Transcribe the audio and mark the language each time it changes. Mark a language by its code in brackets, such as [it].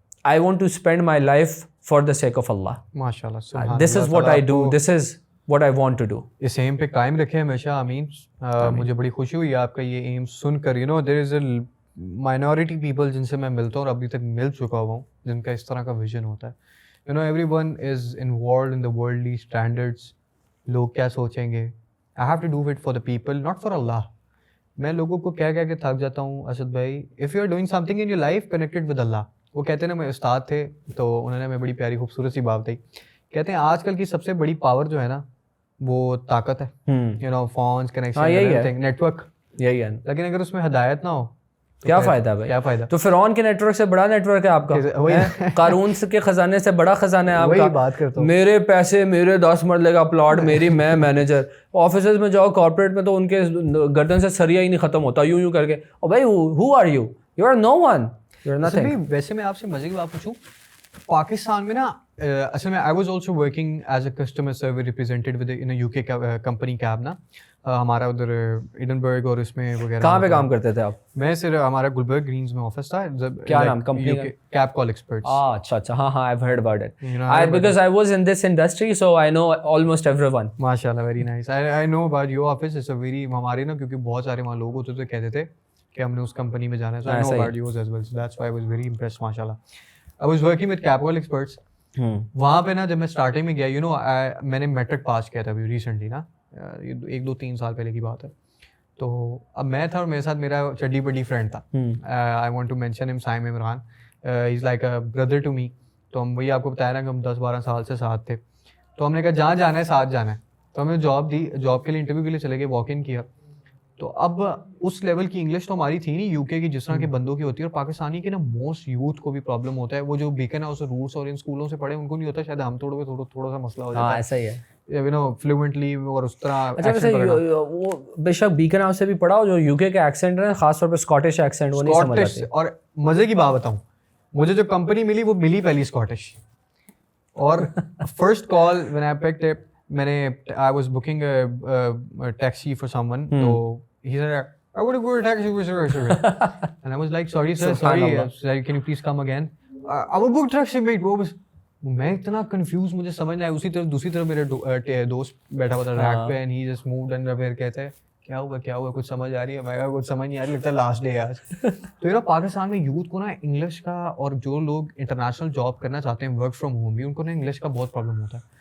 [en] I want to spend my life for the sake of اللہ. [ur] ماشاء اللہ, [en] This is what I do, this is what I want to do. [ur] اس M پہ قائم رکھے ہمیشہ, آمین. مجھے بڑی خوشی ہوئی آپ کا یہ ایم سن کر. [en] there is a minority people [ur] جن سے میں ملتا ہوں اور ابھی تک مل چکا ہوا ہوں جن کا اس طرح کا ویژن ہوتا ہے. [en] everyone is involved in the worldly standards. [ur] لوگ کیا سوچیں گے. [en] I have to do it for the people, not for Allah. [ur] میں لوگوں کو کہہ کے تھک جاتا ہوں اسد بھائی, [en] if you are doing something in your life connected with Allah. [ur] وہ کہتے ہیں نا, میں استاد تھے تو انہوں نے ہمیں بڑی پیاری خوبصورت سی بات بتائی. کہتے ہیں آج کل کی سب سے بڑی پاور جو ہے نا وہ طاقت ہے. فونس, کنیکشن, نیٹ ورک, یہی ہے. لیکن اگر اس میں ہدایت نہ ہو کیا فائدہ بھائی, کیا فائدہ. تو فرعون کے نیٹ ورک سے بڑا نیٹ ورک ہے آپ کا, قارون کے خزانے سے بڑا خزانہ ہے آپ کا. بات کرتا ہوں, میرے پیسے, میرے 10 مرلے کا پلاٹ, میری میں مینیجر. آفیسز میں جاؤ کارپوریٹ میں تو ان کے گردن سے سریا ہی نہیں ختم ہوتا, یوں کر کے. [en] اور بھائی who are you? You are no one. You are nothing. [ur] ویسے میں آپ سے مزے کی بات پوچھوں, پاکستان میں نا اصل میں [en] I was also working as a customer service represented with in U K company cab [ur] نا, ہمارا ادھر ایڈنبرگ اور اس میں وغیرہ. کہاں پہ کام کرتے تھے آپ؟ میں صرف ہمارا گلبرگ گرینز میں آفس تھا. کیا نام کمپنی کا؟ کیب کال ایکسپرٹس. اچھا اچھا, ہاں ہاں, [en] I've heard about it. Because I was in this industry, so I know almost everyone. ماشاء اللہ, very nice. I know about your office. [ur] It's a very, ہمارے نا کیونکہ بہت سارے وہاں لوگ ہوتے تھے کہتے تھے کہ ہم نے اس کمپنی میں جانا ہے. [en] So I know about yours as well. So that's why I was very impressed. [ur] ماشاء اللہ. [en] I was working with cab call experts. [ur] وہاں پہ نا جب میں اسٹارٹنگ میں گیا, میں نے میٹرک پاس کیا تھا ابھی ریسنٹلی نا, 1-2-3 سال پہلے کی بات ہے. تو اب میں تھا اور میرے ساتھ میرا چڈی بڈی فرینڈ تھا. [en] I want to mention him, [ur] سائم عمران. [en] He is like a brother to me. [ur] تو ہم وہی آپ کو بتایا نا کہ ہم 10-12 سال سے ساتھ تھے. تو ہم نے کہا جہاں جانا ہے ساتھ جانا ہے. تو ہمیں جاب دی, جاب کے لیے انٹرویو کے لیے چلے گئے, واک ان کیا. تو اب اس لیول کی انگلش تو ہماری تھی نہیں, یو کے کی جس طرح کے بندوں کی ہوتی ہے. اور پاکستانی کے نا موسٹ یوتھ کو بھی پرابلم ہوتا ہے, وہ جو بیکن ہاؤس روٹس اور ان اسکولوں سے پڑھے ان کو نہیں ہوتا, شاید ہم تھوڑا سا مسئلہ ہو جاتا ہے. ایسا ہی ہے فلوئنٹلی اور اس طرح. وہ بے شک بیکن ہاؤس سے بھی پڑھا ہو, جو یو کے ایکسینٹ ہے خاص طور پہ اسکاٹش ایکسینٹ, وہ نہیں سمجھ آتے. اور مزے کی بات بتاؤں, مجھے جو کمپنی ملی وہ ملی پہلی اسکاٹش. [en] اور first call when I picked it, [ur] میں نے [en] I was booking taxi for someone. تو he said, I want to go to taxi service. And I was like, sorry sir, sorry, can you please come again? I will book taxi mate. [ur] وہ بس میں اتنا confuse, مجھے سمجھ نہیں آیا. اسی طرف دوسری طرف میرے دوست بیٹھا ہوا تھا ریک پہ, [en] and he just moved and [ur] پھر کہتے ہیں کیا ہوا کچھ سمجھ آ رہی ہے؟ میں کہا کچھ سمجھ نہیں آ رہی, لگتا ہے لاسٹ ڈے ہے آج. تو پاکستان میں یوتھ کو نا انگلش کا, اور جو لوگ انٹرنیشنل جاب کرنا چاہتے ہیں ورک فرام ہوم بھی, ان کو نا انگلش کا بہت پرابلم ہوتا ہے.